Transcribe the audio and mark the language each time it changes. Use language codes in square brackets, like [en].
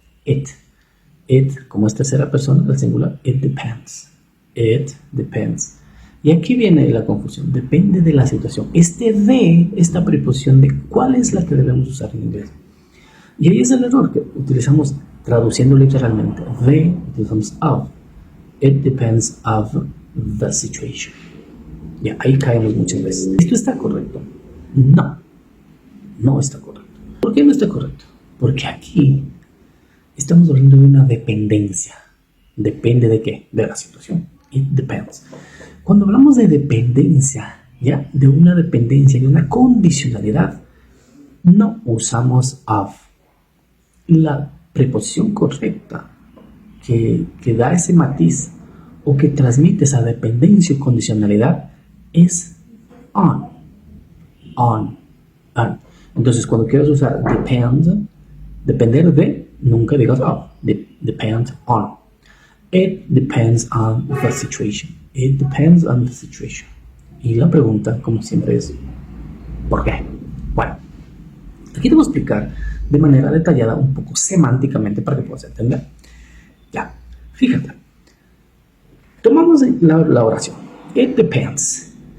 [es] It, como es tercera persona del singular, [en] it depends. It depends. [es] Y aquí viene la confusión, depende de la situación. Esta preposición de cuál es la que debemos usar en inglés. Y ahí es el error que utilizamos traduciendo literalmente. Utilizamos of. [en] It depends of the situation. [es] Ya, ahí caemos muchas veces. ¿Esto está correcto? No está correcto. ¿Por qué no está correcto? Porque aquí estamos hablando de una dependencia. ¿Depende de qué? De la situación. [en] It depends. [es] Cuando hablamos de dependencia, ¿ya? De una dependencia, de una condicionalidad, no usamos of. La preposición correcta que da ese matiz o que transmite esa dependencia o condicionalidad es on. On. On. Entonces, cuando quieras usar depend, depender de, nunca digas depend on. [en] It depends on the situation. It depends on the situation. [es] Y la pregunta, como siempre, es ¿por qué? Bueno, aquí te voy a explicar de manera detallada, un poco semánticamente, para que puedas entender. Ya, fíjate. Tomamos la oración. [en] It depends.